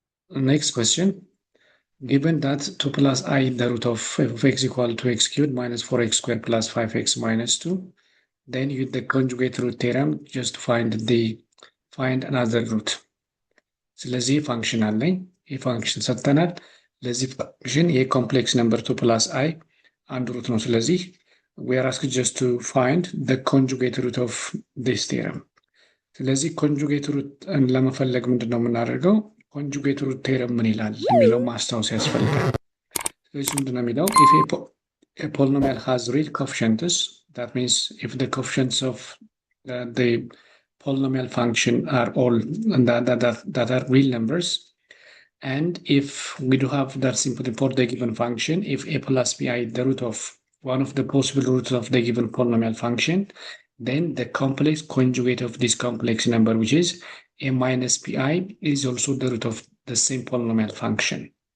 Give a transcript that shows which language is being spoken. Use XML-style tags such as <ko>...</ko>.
<en>Next question. Given that 2 plus I, the root of f of x equal to x cubed minus 4x squared plus 5x minus 2, then use the conjugate root theorem just to find another root.</en> <am>ስለዚህ ፋንክሽን አለኝ፣ የፋንክሽን ሰጥተናል። ለዚህ ፋንክሽን የኮምፕሌክስ ነምበር 2 plus I አንድ ሩት ነው። ስለዚህ we are asked just to find the conjugate root of this theorem። ስለዚህ ኮንጁጌት ሩት ለመፈለግ ምንድን ነው የምናደርገው? ኮንጁጌት ሩት ቴረም ምን ይላል የሚለው ማስታወስ ያስፈልጋል። ስለዚህ ምንድን ነው የሚለው?</am> <en>if a polynomial has real coefficients, that means if the coefficients of the polynomial function are all that are real numbers, and if we do have that simply for the given function, if a plus bi is the root of one of the possible roots of the given polynomial function, then the complex conjugate of this complex number, which is a minus pi, is also the root of the same polynomial function.</en>